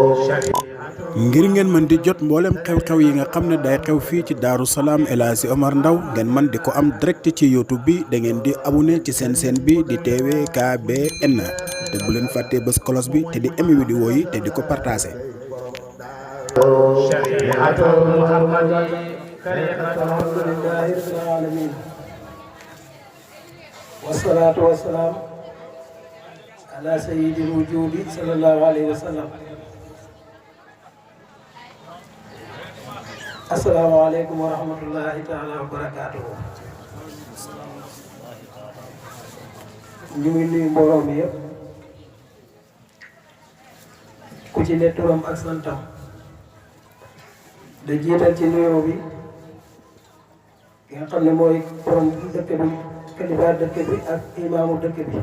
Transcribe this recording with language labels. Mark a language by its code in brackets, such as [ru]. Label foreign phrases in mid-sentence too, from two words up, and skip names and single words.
[wo] ngir ngeen mën di jot mboolem xew-xew yi nga xam ne day xew fii ci Daaru Salaam El Hadji Omar Ndaw ngeen mën di ko am direct ci YouTube bi da ngeen di abonné ci seen chaîne bi di TVKBN te bu leen fàttee bës cloche bi te di aimé vidéo yi te di ko partagé. [ar] الحمد لله رب العالمين والصلاة والسلام على سيد الوجود صلى الله عليه وسلم. السلام عليكم ورحمة الله تعالى وبركاته. [wo] ñu ngi nuyu mbooloo mi yëpp ku ci ne turam ak santam da jiital ci nuyoo bi ki nga xam ne mooy borom dëkk bi kilifa dëkk bi ak imaamu dëkk bi.